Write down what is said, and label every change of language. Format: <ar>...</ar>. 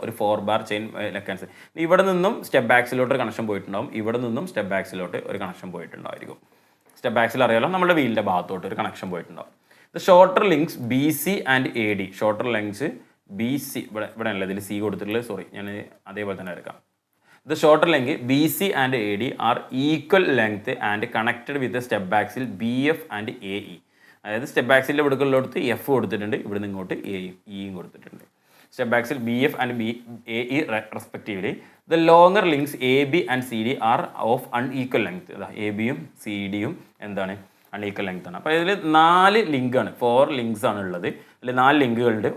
<ml>ഒരു 4 bar chain mechanism. ഇവിടെ നിന്നും സ്റ്റെപ്പ് ബാക്സിലോട്ട് ഒരു കണക്ഷൻ പോയിട്ടുണ്ടാവും, ഇവിടെ നിന്നും സ്റ്റെപ്പ് ബാക്സിലോട്ട് ഒരു കണക്ഷൻ പോയിട്ടുണ്ടായിരിക്കും. സ്റ്റെപ്പ് ബാക്സിൽ അറിയാലോ, നമ്മുടെ വീലിൻ്റെ ഭാഗത്തോട്ട് ഒരു കണക്ഷൻ പോയിട്ടുണ്ടാവും.</ml> <en>The shorter links BC and AD.</en> <ml>Shorter links BC ഇവിടെ അല്ല, ഇതിൽ C കൊടുത്തിട്ടുള്ളത്, സോറി, ഞാൻ അതേപോലെ തന്നെ എടുക്കാം.</ml> <en>The shorter length BC and AD are equal length and connected with the step axle BF and AE.</en> <ml>അതായത് സ്റ്റെപ്പ് ആക്സിലിൻ്റെ ഇവിടേക്കുള്ളടത്ത് F കൊടുത്തിട്ടുണ്ട്, ഇവിടെ നിന്ന് ഇങ്ങോട്ട് Eയും കൊടുത്തിട്ടുണ്ട്.</ml> <en>Step axle BF and AE respectively. The longer links AB and CD are of unequal length.</en> <ml>ABയും CDയും എന്താണ്, unequal length ആണ്. അപ്പോൾ ഇതിൽ 4 ലിങ്കാണ്, 4 ലിങ്ക്സ് ആണ് ഉള്ളത്. അല്ലെങ്കിൽ 4 ലിങ്കുകളുണ്ട്.</ml>